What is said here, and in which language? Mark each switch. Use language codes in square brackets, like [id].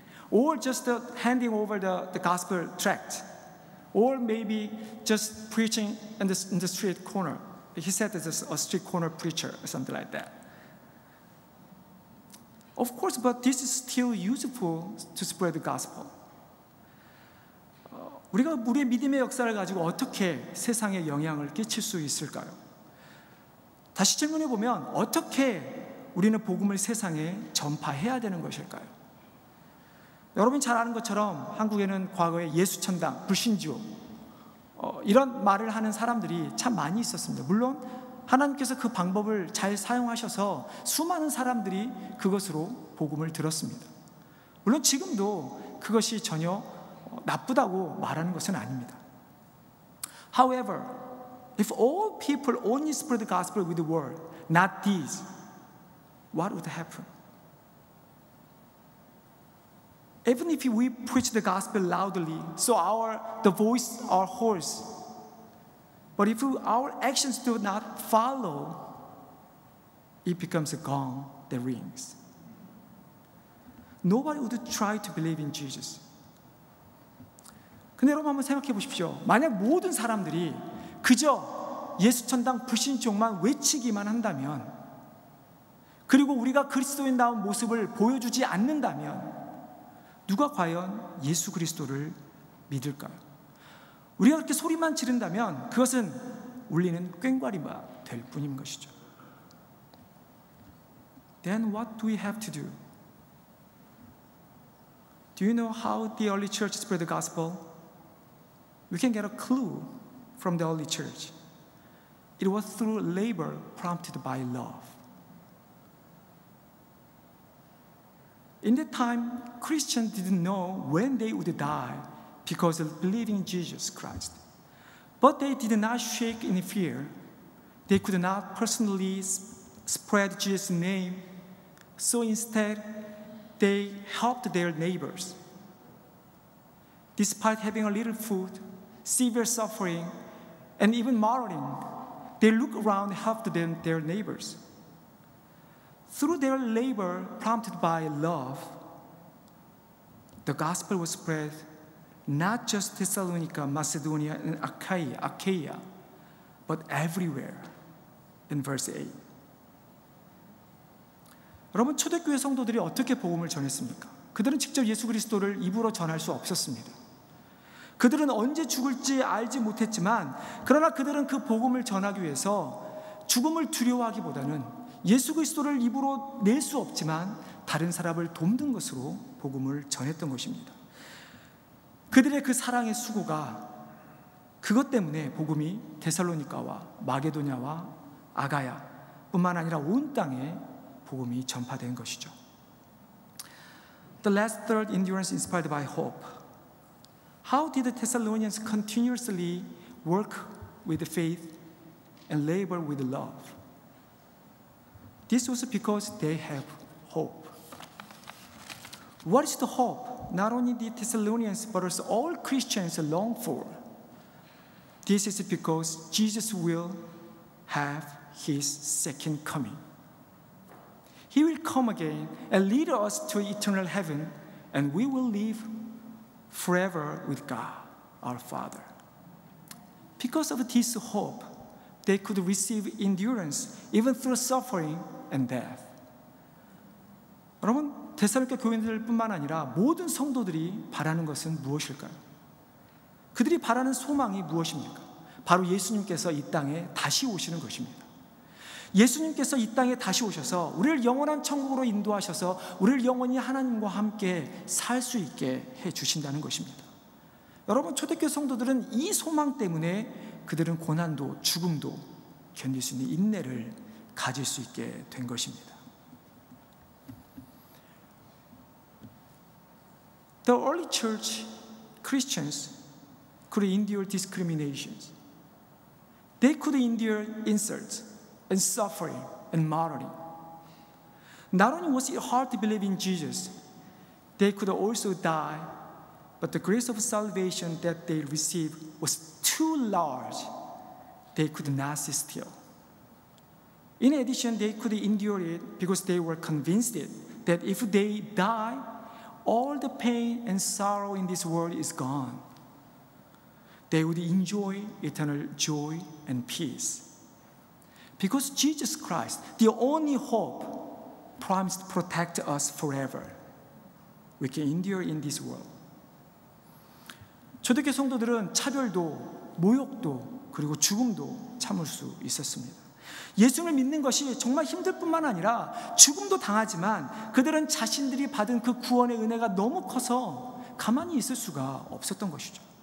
[en] Or just handing over the gospel tract. Or maybe just preaching in the street corner. He said there's a street corner preacher or something like that. Of course, but this is still useful to spread the gospel. [ko] 우리가 우리의 믿음의 역사를 가지고 어떻게 세상에 영향을 끼칠 수 있을까요? 다시 질문해 보면 어떻게 우리는 복음을 세상에 전파해야 되는 것일까요? 여러분이 잘 아는 것처럼 한국에는 과거에 예수천당, 불신지오 이런 말을 하는 사람들이 참 많이 있었습니다. 물론 하나님께서 그 방법을 잘 사용하셔서 수많은 사람들이 그것으로 복음을 들었습니다. 물론 지금도 그것이 전혀 나쁘다고 말하는 것은 아닙니다. [en] However, if all people only spread the gospel with the word, not deeds, what would happen? Even if we preach the gospel loudly, so the voice are hoarse, but if our actions do not follow, it becomes a gong that rings. Nobody would try to believe in Jesus. [ko] 근데 여러분 한번 생각해 보십시오. 만약 모든 사람들이 그저 예수천당 불신종만 외치기만 한다면, 그리고 우리가 그리스도인다운 모습을 보여주지 않는다면 누가 과연 예수 그리스도를 믿을까요? 우리가 그렇게 소리만 지른다면 그것은 울리는 꽹과리가 될 뿐인 것이죠. [en] Then what do we have to do? Do you know how the early church spread the gospel? We can get a clue from the early church. It was through labor prompted by love. In that time, Christians didn't know when they would die because of believing in Jesus Christ. But they did not shake in fear. They could not personally spread Jesus' name. So instead, they helped their neighbors. Despite having a little food, severe suffering, and even martyring, they looked around and helped their neighbors. Through their labor prompted by love, the gospel was spread not just Thessalonica, Macedonia, and Achaia, but everywhere. In verse 8. [ko] 여러분, 초대교회 성도들이 어떻게 복음을 전했습니까? 그들은 직접 예수 그리스도를 입으로 전할 수 없었습니다. 그들은 언제 죽을지 알지 못했지만, 그러나 그들은 그 복음을 전하기 위해서 죽음을 두려워하기보다는 예수 그리스도를 입으로 낼 수 없지만 다른 사람을 돕는 것으로 복음을 전했던 것입니다. 그들의 그 사랑의 수고가, 그것 때문에 복음이 데살로니가와 마게도냐와 아가야 뿐만 아니라 온 땅에 복음이 전파된 것이죠. [en] The last third, endurance inspired by hope. How did the Thessalonians continuously work with faith and labor with love? This was because they have hope. What is the hope not only the Thessalonians but also all Christians long for? This is because Jesus will have His second coming. He will come again and lead us to eternal heaven, and we will live forever with God, our Father. Because of this hope, they could receive endurance even through suffering and death. [ko] 여러분, 데살로니가 교인들뿐만 아니라 모든 성도들이 바라는 것은 무엇일까요? 그들이 바라는 소망이 무엇입니까? 바로 예수님께서 이 땅에 다시 오시는 것입니다. 예수님께서 이 땅에 다시 오셔서 우리를 영원한 천국으로 인도하셔서 우리를 영원히 하나님과 함께 살 수 있게 해주신다는 것입니다. 여러분, 초대교회 성도들은 이 소망 때문에 그들은 고난도 죽음도 견딜 수 있는 인내를 가질 수 있게 된 것입니다. [en] The early church Christians could endure discriminations. They could endure insults and suffering and martyring. Not only was it hard to believe in Jesus, they could also die, but the grace of salvation that they received was too large. They could not sit still. In addition, they could endure it because they were convinced that if they die, all the pain and sorrow in this world is gone. They would enjoy eternal joy and peace. Because Jesus Christ, the only hope, promised to protect us forever. We can endure in this world. [ko] 초대교회 성도들은 차별도, 모욕도, 그리고 죽음도 참을 수 있었습니다. 예수를 믿는 것이 정말 힘들 뿐만 아니라 죽음도 당하지만 그들은 자신들이 받은 그 구원의 은혜가 너무 커서 가만히 있을 수가 없었던 것이죠.